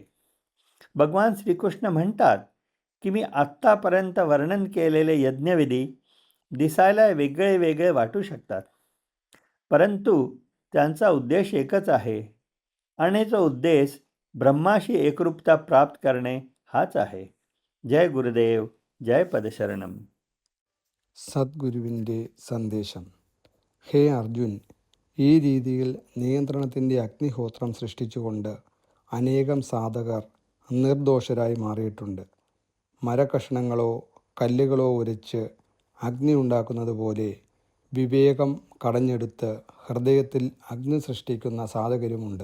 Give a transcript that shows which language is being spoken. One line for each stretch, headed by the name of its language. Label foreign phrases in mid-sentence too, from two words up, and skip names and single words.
Marathi: भगवान श्रीकृष्ण म्हणतात की मी आत्तापर्यंत वर्णन केलेले यज्ञविधी दिसायला वेगळे वेगळे वाटू शकतात, परंतु त्यांचा उद्देश एकच आहे आणि तो उद्देश ब्रह्माशी एकरूपता प्राप्त करणे हाच आहे. जय गुरुदेव, जय पदशरणम.
Malayalam: സദ്ഗുരുവിൻ്റെ സന്ദേശം. ഹേ അർജുൻ, ഈ രീതിയിൽ നിയന്ത്രണത്തിൻ്റെ അഗ്നിഹോത്രം സൃഷ്ടിച്ചുകൊണ്ട് അനേകം സാധകർ നിർദോഷരായി മാറിയിട്ടുണ്ട്. മരക്കഷണങ്ങളോ കല്ലുകളോ ഉരച്ച് അഗ്നി ഉണ്ടാക്കുന്നത് പോലെ വിവേകം കടഞ്ഞെടുത്ത് ഹൃദയത്തിൽ അഗ്നി സൃഷ്ടിക്കുന്ന സാധകരുമുണ്ട്.